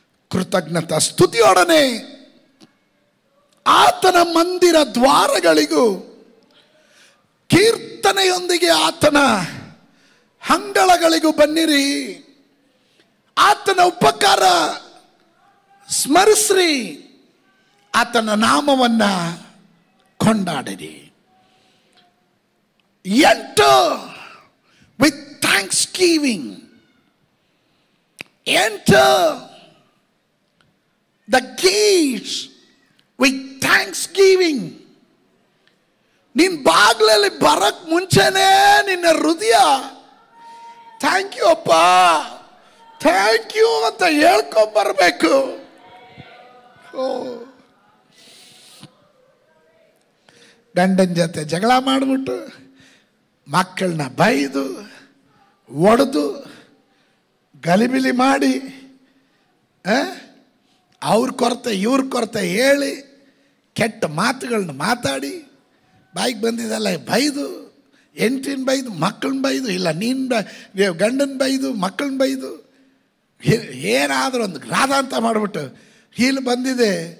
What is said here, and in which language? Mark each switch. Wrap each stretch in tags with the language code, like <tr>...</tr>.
<kn>ಕೃತಜ್ಞತಾ ಸ್ತುತಿಯೊಡನೆ ಆತನ ಮಂದಿರ ದ್ವಾರಗಳಿಗೂ ಕೀರ್ತನೆಯೊಂದಿಗೆ ಆತನ ಅಂಗಳಗಳಿಗೂ ಬನ್ನಿರಿ. ಆತನ ಉಪಕಾರ ಸ್ಮರಿಸ್ರಿ, ಆತನ ನಾಮವನ್ನು ಕೊಂಡಾಡಿರಿ.</kn> <en>Enter with thanksgiving enter the gates with thanksgiving.</en> <kn>ನಿನ್ ಬಾಗ್ಲಲ್ಲಿ ಬರಕ್ ಮುಂಚೆನೆ ನಿನ್ನ ಹೃದಯ ಥ್ಯಾಂಕ್ ಯು ಅಪ್ಪ, ಥ್ಯಾಂಕ್ ಯು ಅಂತ ಹೇಳ್ಕೊಂಬರ್ಬೇಕು. ಗಂಡನ ಜೊತೆ ಜಗಳ ಮಾಡಿಬಿಟ್ಟು ಮಕ್ಕಳನ್ನ ಬೈದು ಒಡೆದು ಗಲಿಬಿಲಿ ಮಾಡಿ ಅವ್ರ ಕೊರತೆ ಇವ್ರ ಕೊರತೆ ಹೇಳಿ ಕೆಟ್ಟ ಮಾತುಗಳನ್ನ ಮಾತಾಡಿ ಬಾಯಿಗೆ ಬಂದಿದ್ದಲ್ಲ ಬೈದು, ಹೆಂಡತಿನ ಬೈದು ಮಕ್ಕಳನ್ನ ಬೈದು, ಇಲ್ಲ ನೀನು ಗಂಡನ ಬೈದು ಮಕ್ಕಳನ್ನ ಬೈದು ಏನಾದರೂ ಒಂದು ರಾಧ ಅಂತ ಮಾಡಿಬಿಟ್ಟು ಇಲ್ಲಿ ಬಂದಿದೆ.</kn>